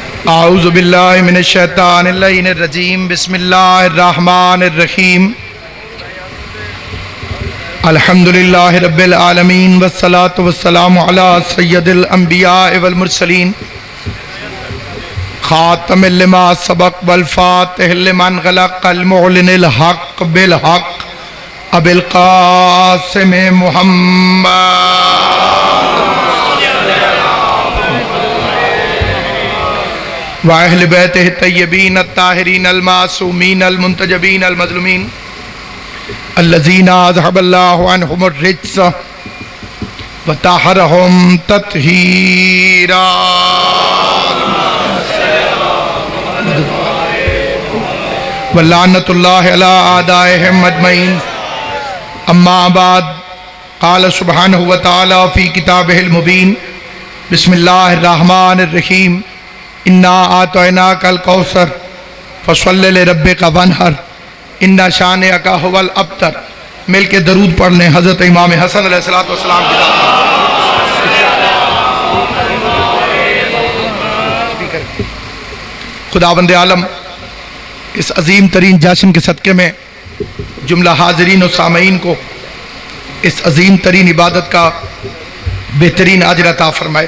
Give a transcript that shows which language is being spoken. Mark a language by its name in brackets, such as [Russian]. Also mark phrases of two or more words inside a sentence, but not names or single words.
[Arabic] أعوذ بالله من الشيطان الرجيم بسم الله الرحمن الرحيم الحمد لله رب العالمين والصلاة والسلام على سيد الأنبياء والمرسلين الخاتم لما سبق والفاتح لمن غلق المعلن الحق بالحق أبي القاسم محمد وأهل بيته الطيبين الطاهرين المعصومين المنتجبين المظلومين الذين أذهب الله عنهم الرجس وطهرهم تطهيرا. ولعنة الله على أعدائهم أجمعين. أما بعد قال سبحانه وتعالى في كتابه المبين بسم الله الرحمن الرحيم إنا أعطيناك الكوثر فصل لربك وانحر إن شانئك هو الأبتر. [Urdu] مل کے درود پڑھ لیں حضرت امام حسن [Arabic] عليه الصلاة والسلام [Urdu] کی. خداوند عالم اس عظیم ترین جشن کے صدقے میں جملہ حاضرین اور سامعین کو اس عظیم ترین عبادت کا بہترین اجر عطا فرمائے.